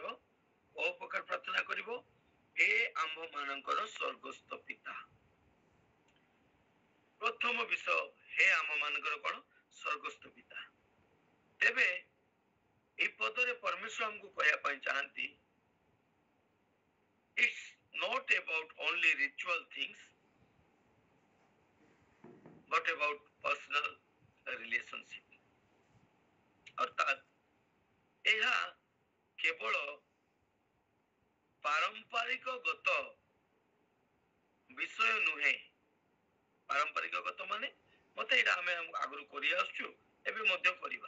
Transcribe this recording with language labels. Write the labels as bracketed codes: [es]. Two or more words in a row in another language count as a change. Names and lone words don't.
[or] କୋଉ ପ୍ରକାର ପ୍ରାର୍ଥନା କରିବ? ହେ ଆମ୍ଭ ମାନଙ୍କର ସ୍ୱର୍ଗସ୍ଥ ପିତା। ପ୍ରଥମ ବିଷୟ ହେ ଆମ ମାନଙ୍କର କଣ? ସ୍ୱର୍ଗସ୍ଥ ପିତା। ତେବେ এই ପଦରେ ପରମେଶ୍ୱର ଆମକୁ କହିବା ପାଇଁ ଚାହାନ୍ତି [en] it's not about only ritual things but about personal relationship। [or] ଅର୍ଥାତ୍ ଏହା କେବଳ ପାରମ୍ପରିକ ଗତ ବିଷୟ ନୁହେଁ। ପାରମ୍ପରିକ ଗତ ମାନେ ମତେ ଏଇଟା ଆମେ ଆଗରୁ କରି ଆସୁଛୁ, ଏବେ ମଧ୍ୟ କରିବା।